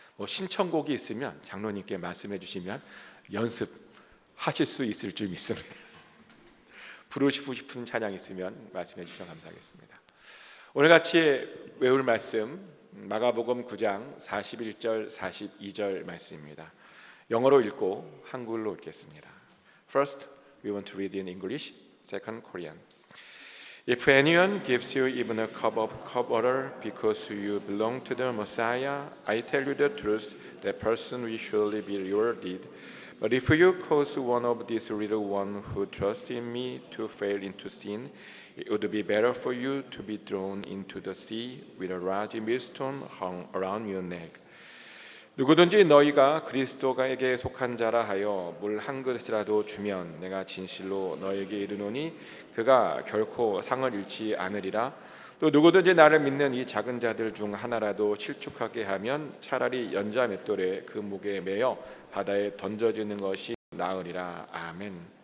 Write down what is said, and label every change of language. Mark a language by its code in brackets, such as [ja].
[ko] 신청곡이 있으면 장로님께 말씀해 주시면 연습하실 수 있을 줄 믿습니다. 부르시고 싶은 찬양 있으면 말씀해 주시면 감사하겠습니다. 오늘 같이 외울 말씀 마가복음 9장 41절 42절 말씀입니다. 영어로 읽고 한글로 읽겠습니다. [en] First, we want to read in English. Second, Korean. If anyone gives you even a cup of water because you belong to the Messiah, I tell you the truth, that person will surely be rewarded. But if you cause one of these little ones who trust in me to fall into sin, it would be better for you to be thrown into the sea with a large millstone hung around your neck. [ko] 누구든지 너희가 그리스도에게 속한 자라 하여 물 한 그릇이라도 주면 내가 진실로 너에게 이르노니 그가 결코 상을 잃지 않으리라. 또 누구든지 나를 믿는 이 작은 자들 중 하나라도 실족하게 하면 차라리 연자 맷돌에 그 목에 매어 바다에 던져지는 것이 나으리라. 아멘.